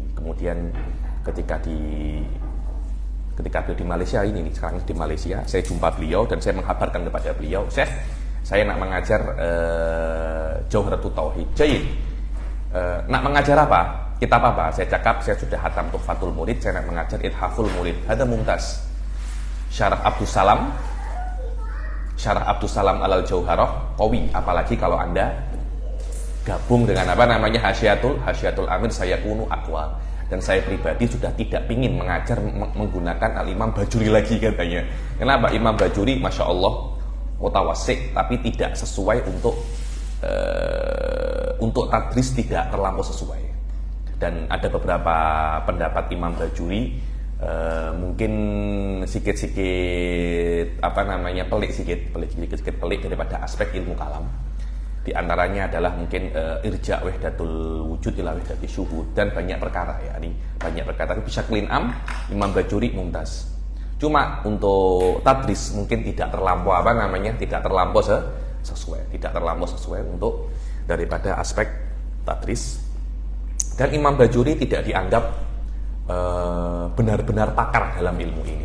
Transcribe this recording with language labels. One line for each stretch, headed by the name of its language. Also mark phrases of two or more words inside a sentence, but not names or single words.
Malay: Kemudian ketika beliau di Malaysia sekarang di Malaysia, saya jumpa beliau dan saya menghabarkan kepada beliau, Syekh, saya nak mengajar Jawharatul Tauhid. Jayid. Nak mengajar apa? Kitab apa? Saya cakap saya sudah hatam Tuhfatul Murid, saya nak mengajar Ithaful Murid.
Arabic: هذا ممتاز. شرح عبد السلام على الجوهرة قوي,
Malay: apalagi kalau Anda gabung dengan
Arabic: hasyiatul amir, سيكون أقوى.
Malay: Dan saya pribadi sudah tidak ingin mengajar menggunakan Al-Imam Bajuri lagi katanya. Kenapa? Imam Bajuri Masya Allah mutawasik, tapi tidak sesuai untuk tadris, tidak terlampau sesuai. Dan ada beberapa pendapat Imam Bajuri mungkin sedikit pelik daripada aspek ilmu kalam. Di antaranya adalah mungkin
Arabic: إرجاع وحدة الوجود إلى وحدة الشهود,
Malay: dan banyak perkara tapi bisa kelinam Imam Bajuri mumtaz. Cuma untuk tadris mungkin tidak terlampau sesuai untuk daripada aspek tadris. Dan Imam Bajuri tidak dianggap benar-benar pakar dalam ilmu ini.